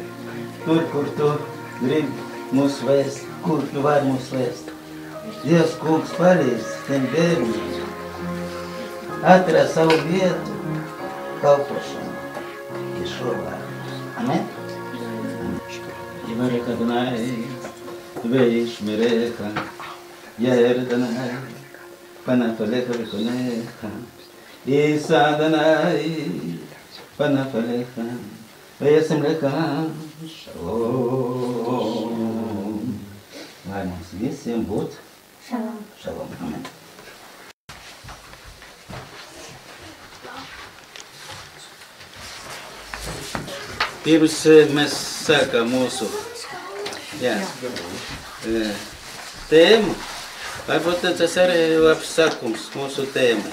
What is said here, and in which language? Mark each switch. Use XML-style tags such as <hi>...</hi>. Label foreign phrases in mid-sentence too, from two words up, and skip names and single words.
<lv>Tur, kur tu gribi mūs vēst. Kur tu vari mūs vēst. Dievs kungs palīdz tiem bērniem. Atrast savu vietu kalpošanu. Ješua vārdā. Amen?</lv> <he>יברכך אדוני, וישמרך, יאר אדוני, פניו אליך ויחונך, ישא אדוני, פניו אליך, וישם לך שלום.</he> <lv>Lai mums visiem būt shalom. Amen. Pirms mēs sākām mūsu tēmu, varbūt tas arī labs sākums mūsu tēmai.</lv>